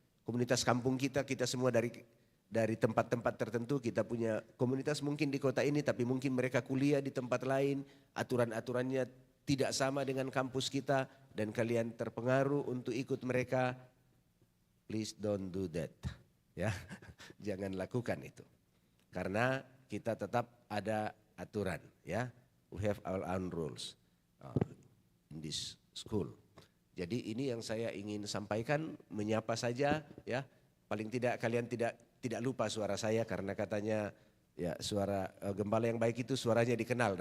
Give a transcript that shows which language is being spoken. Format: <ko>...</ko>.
<id>Komunitas kampung kita semua dari tempat-tempat tertentu, kita punya komunitas mungkin di kota ini, tapi mungkin mereka kuliah di tempat lain, aturan-aturannya tidak sama dengan kampus kita, dan kalian terpengaruh untuk ikut mereka.</id> <en>Please don't do that</en> <id>ya. Jangan lakukan itu, karena kita tetap ada aturan ya.</id> <en>We have our own rules in this school.</en> <id>Jadi ini yang saya ingin sampaikan, menyapa saja ya. Paling tidak kalian tidak lupa suara saya, karena katanya ya suara gembala yang baik itu suaranya dikenal.</id>